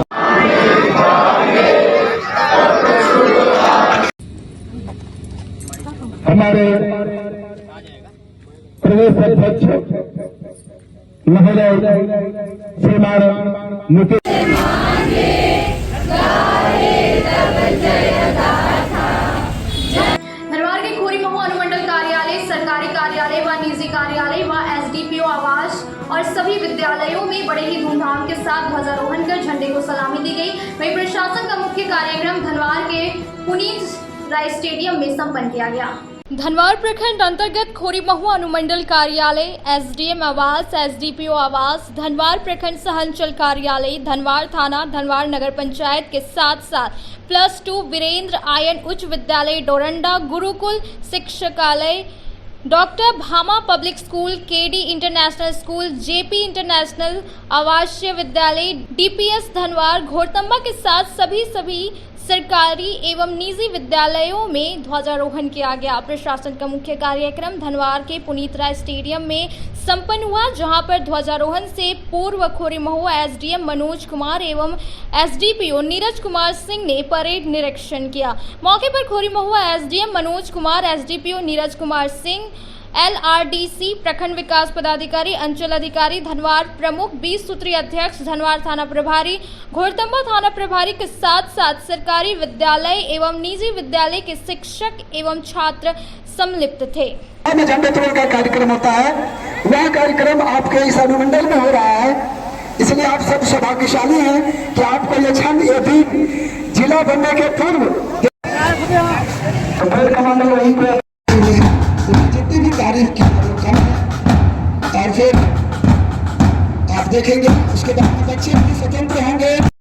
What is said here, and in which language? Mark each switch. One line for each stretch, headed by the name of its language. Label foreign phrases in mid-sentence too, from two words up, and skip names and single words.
Hindi: हमारे प्रदेश अध्यक्ष महोदय श्रीमान मुकेश धनबाद के खोरी महुआ अनुमंडल कार्यालय, सरकारी कार्यालय व निजी कार्यालय व एसडीपीओ आवास और सभी विद्यालयों में बड़े ही धूमधाम के साथ ध्वजारोहण कर झंडे को सलामी दी गई। वहीं प्रशासन का मुख्य कार्यक्रम धनबाद के पुनीत राय स्टेडियम में संपन्न किया गया। धनवार प्रखंड अंतर्गत खोरी महुआ अनुमंडल कार्यालय, एसडीएम आवास, एसडीपीओ आवास, धनवार प्रखंड सहअंचल कार्यालय, धनवार थाना, धनवार नगर पंचायत के साथ साथ +2 वीरेंद्र आयन उच्च विद्यालय डोरंडा, गुरुकुल शिक्षकालय, डॉक्टर भामा पब्लिक स्कूल, केडी इंटरनेशनल स्कूल, जेपी इंटरनेशनल आवासीय विद्यालय, डीपीएस धनवार, घोड़तम्बा के साथ सभी सरकारी एवं निजी विद्यालयों में ध्वजारोहण किया गया। प्रशासन का मुख्य कार्यक्रम धनवार के पुनीत राय स्टेडियम में संपन्न हुआ, जहां पर ध्वजारोहण से पूर्व खोरी महुआ एसडीएम मनोज कुमार एवं एसडीपीओ नीरज कुमार सिंह ने परेड निरीक्षण किया। मौके पर खोरी महुआ एसडीएम मनोज कुमार, एसडीपीओ नीरज कुमार सिंह, एलआरडीसी प्रखंड विकास पदाधिकारी, अंचल अधिकारी, धनवार प्रमुख, 20 सूत्रीय अध्यक्ष, धनवार थाना प्रभारी, घोड़तम्बा थाना प्रभारी के साथ साथ सरकारी विद्यालय एवं निजी विद्यालय के शिक्षक एवं छात्र सम्मिलित थे। झंडोत्तोलन का कार्यक्रम होता है, वह कार्यक्रम आपके इस अनुमंडल में हो रहा है, इसलिए आप सब सौभाग्यशाली हैं कि आपको ये क्षण, ये दिन जिला बनने के पूर्व जितनी भी तारीफ की और फिर आप देखेंगे उसके बाद बच्चे भी स्वतंत्र होंगे।